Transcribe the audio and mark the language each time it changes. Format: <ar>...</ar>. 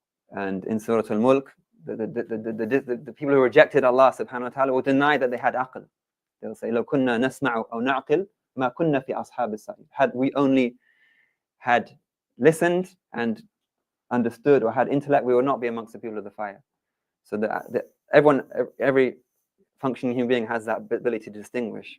<en>And in Surah Al-Mulk, the people who rejected Allah subhanahu wa ta'ala will deny that they had aql. They'll say,</en> <ar>لو كنا نسمع أو نعقل ما كنا في أصحاب السعير.</ar> <en>Had we only had listened and understood or had intellect, we would not be amongst the people of the fire. So every functioning human being has that ability to distinguish.</en>